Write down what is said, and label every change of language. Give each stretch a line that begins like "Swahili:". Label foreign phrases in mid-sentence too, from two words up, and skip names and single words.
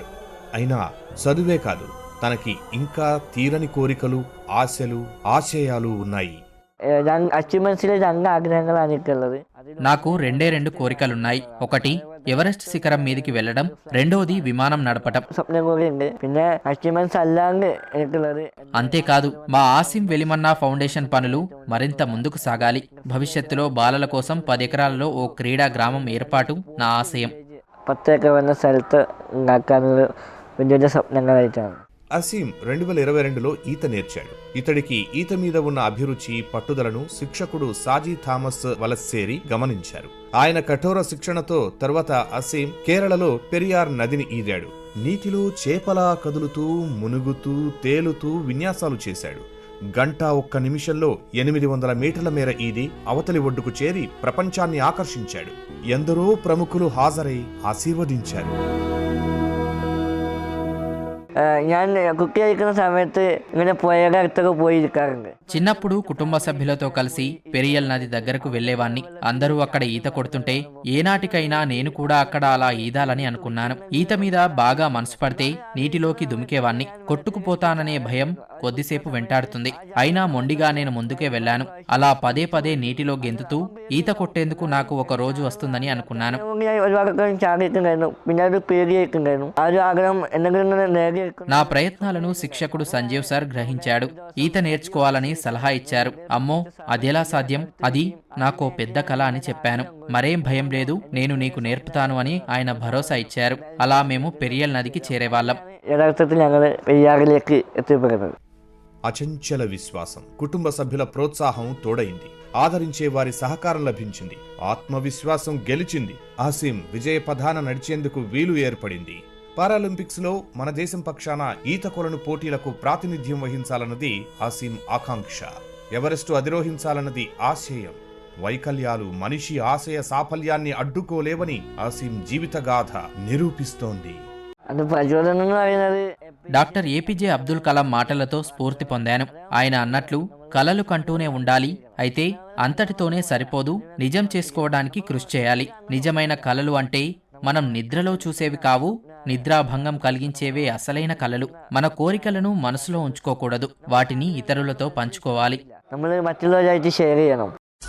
Telugu: అయినా చదువే కాదు, తనకి ఇంకా తీరని కోరికలు, ఆశలు, ఆశయాలు ఉన్నాయి.
Malayalam: അച്ചീവ്മെന്റ്സിൽ 2 ആഗ്രഹങ്ങൾ എനിക്കുള്ളത്.
Telugu: నాకు 2 కోరికలున్నాయి. ఒకటి ఎవరెస్ట్ శిఖరం మీదికి వెళ్లడం, రెండోది విమానం నడపటం.
Malayalam: സ്വപ്നം കൂടി ഉണ്ട്. പിന്നെ അച്ചീവ്മെന്റ്സ് അല്ലാണ്ട് എനിക്കുള്ളത്
Telugu: అంతేకాదు మా ఆసిం వెలిమన్నా ఫౌండేషన్ పనులు మరింత ముందుకు సాగాలి. భవిష్యత్తులో బాలల కోసం 10 ఎకరాలలో ఓ క్రీడా గ్రామం ఏర్పాటు నా ఆశయం. 10 ఏకర్ ఉన్న
Malayalam: സ്ഥലത്ത് ഉണ്ടാക്കാനുള്ള വലിയ സ്വപ്നങ്ങളായിട്ടാണ്.
Telugu: అసీం 2022లో ఈత నేర్చాడు. ఇతడికి ఈత మీద ఉన్న అభిరుచి, పట్టుదలను శిక్షకుడు సాజీ థామస్ వలస్సేరి గమనించారు. ఆయన కఠోర శిక్షణతో తర్వాత అసీం కేరళలో పెరియార్ నదిని ఈదాడు. నీటిలో చేపలా కదులుతూ, మునుగుతూ, తేలుతూ విన్యాసాలు చేశాడు. గంట 1 నిమిషంలో 800 మీటర్ల మేర ఈది అవతలి ఒడ్డుకు చేరి ప్రపంచాన్ని ఆకర్షించాడు. ఎందరో ప్రముఖులు హాజరై ఆశీర్వదించారు.
Malayalam: ഞാൻ കുട്ടിയായിരിക്കുന്ന സമയത്ത് ഇങ്ങനെ പുഴയുടെ അടുത്തൊക്കെ പോയിരിക്കാറുണ്ട്.
Telugu: చిన్నప్పుడు కుటుంబ సభ్యులతో కలిసి పెరియల్ నది దగ్గరకు వెళ్లేవాణ్ణి. అందరూ అక్కడ ఈత కొడుతుంటే ఏనాటికైనా నేను కూడా అక్కడ అలా ఈదాలని అనుకున్నాను. ఈత మీద బాగా మనసు పడితే నీటిలోకి దుమికేవాణ్ణి. కొట్టుకుపోతాననే భయం కొద్దిసేపు వెంటాడుతుంది. అయినా మొండిగా నేను ముందుకే వెళ్లాను. అలా పదే పదే నీటిలో గెంతుతూ ఈత కొట్టేందుకు నాకు ఒక రోజు వస్తుందని అనుకున్నాను.
Malayalam: ഒരുപാട് ചാടിയിട്ടുണ്ടായിരുന്നു. പിന്നെ അത് പേടിയായിട്ടുണ്ടായിരുന്നു. ആ ഒരു ആഗ്രഹം എന്തെങ്കിലും നേടി.
Telugu: నా ప్రయత్నాలను శిక్షకుడు సంజీవ్ సార్ గ్రహించాడు. ఈత నేర్చుకోవాలని సలహా ఇచ్చారు. అమ్మో అదెలా సాధ్యం, అది నాకో పెద్ద కళ అని చెప్పాను. మరేం భయం లేదు, నేను నీకు నేర్పుతాను అని ఆయన భరోసా ఇచ్చారు. అలా మేము పెరియల్ నదికి చేరేవాళ్ళం.
Malayalam: യഥാർത്ഥത്തിൽ ഞങ്ങൾ പെരിയാറിലേക്ക് എത്തിപ്പെടുന്നത്.
Telugu: అచంచల విశ్వాసం, కుటుంబ సభ్యుల ప్రోత్సాహం తోడైంది. ఆదరించే వారి సహకారం లభించింది. ఆత్మవిశ్వాసం గెలిచింది. అసీం విజయ పథాన నడిచేందుకు వీలు ఏర్పడింది. పారాలింపిక్స్ లో మన దేశం పక్షాన ఈత కొలను పోటీలకు ప్రాతినిధ్యం వహించాలన్నది అసీం ఆకాంక్ష. ఎవరెస్టు అధిరోహించాలన్నది ఆశయం. వైకల్యాలు మనిషి ఆశయ సాఫల్యాన్ని అడ్డుకోలేవని అసీం జీవితగాథ నిరూపిస్తోంది.
Malayalam: അത് പ്രചോദനം എന്ന് പറയുന്നത്
Telugu: డాక్టర్ ఏపీజే అబ్దుల్ కలాం మాటలతో స్ఫూర్తి పొందాను. ఆయన అన్నట్లు కలలు కంటూనే ఉండాలి, అయితే అంతటితోనే సరిపోదు, నిజం చేసుకోవడానికి కృషి చేయాలి. నిజమైన కలలు అంటే మనం నిద్రలో చూసేవి కావు, నిద్రాభంగం కలిగించేవే అసలైన కలలు. మన కోరికలను మనసులో ఉంచుకోకూడదు, వాటిని ఇతరులతో పంచుకోవాలి.
Malayalam: നമ്മൾ മറ്റുള്ളവരായിട്ട് ഷെയർ ചെയ്യണം.